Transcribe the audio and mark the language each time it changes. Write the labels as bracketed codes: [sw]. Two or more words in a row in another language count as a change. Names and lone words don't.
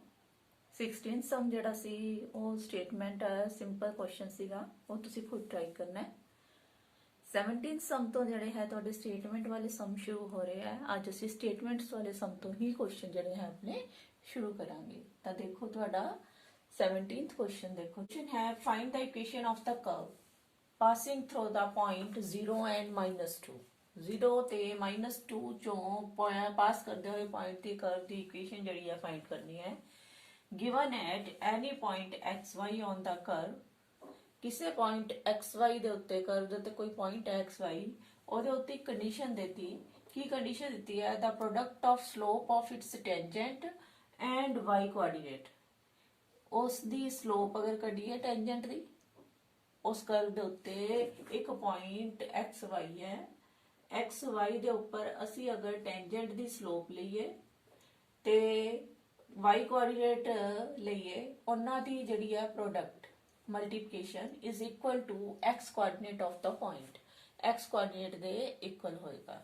[pa] 16 ਸਮ ਜਿਹੜਾ ਸੀ ਉਹ [en] statement simple question [pa] ਸੀਗਾ, ਉਹ ਤੁਸੀਂ ਖੁਦ ਟਰਾਈ ਕਰਨਾ ਹੈ। 17 ਸਮ ਤੋਂ ਜਿਹੜੇ ਹੈ ਤੁਹਾਡੇ ਸਟੇਟਮੈਂਟ ਵਾਲੇ ਸਮ ਸ਼ੁਰੂ ਹੋ ਰਹੇ ਹੈ। ਅੱਜ ਅਸੀਂ ਸਟੇਟਮੈਂਟਸ ਵਾਲੇ ਸਮ ਤੋਂ ਹੀ ਕੁਐਸਚਨ ਜਿਹੜੇ ਹੈ ਆਪਣੇ ਸ਼ੁਰੂ ਕਰਾਂਗੇ। ਤਾਂ ਦੇਖੋ ਤੁਹਾਡਾ 17th ਕੁਐਸਚਨ ਦੇਖੋ। ਕੁਐਸਚਨ ਹੈ [en] find the equation of the curve passing through the point 0 and -2 [pa] 0 ਤੇ -2 ਚੋਂ ਪਾਸ ਕਰਦੇ ਹੋਏ ਪੁਆਇੰਟ ਦੀ ਕਰਵ ਦੀ ਇਕੁਏਸ਼ਨ ਜਿਹੜੀ ਹੈ ਫਾਈਂਡ ਕਰਨੀ ਹੈ। [en] given at any point xy on the curve, [pa] ਕਿਸੇ ਪੁਆਇੰਟ xy ਦੇ ਉੱਤੇ ਕਰਵ ਦੇ ਉੱਤੇ ਕੋਈ ਪੁਆਇੰਟ ਹੈ xy, ਉਹਦੇ ਉੱਤੇ ਇੱਕ ਕੰਡੀਸ਼ਨ ਦਿੱਤੀ। ਕੀ ਕੰਡੀਸ਼ਨ ਦਿੱਤੀ ਹੈ? [en] the product of slope of its tangent and y coordinate, [pa] ਉਸ ਦੀ ਸਲੋਪ ਅਗਰ ਕੱਢੀਏ ਟੈਂਜੈਂਟ ਦੀ, ਉਸ ਕਰਵ ਦੇ ਉੱਤੇ ਇੱਕ ਪੁਆਇੰਟ ਐਕਸ ਵਾਈ ਹੈ। ਐਕਸ ਵਾਈ ਦੇ ਉੱਪਰ ਅਸੀਂ ਅਗਰ ਟੈਂਜੈਂਟ ਦੀ ਸਲੋਪ ਲਈਏ ਤੇ [en] y coordinate [pa] ਲਈਏ, ਉਹਨਾਂ ਦੀ ਜਿਹੜੀ ਹੈ [en] product multiplication is equal to x coordinate of the point, x coordinate [pa] ਦੇ ਇਕੁਅਲ ਹੋਏਗਾ।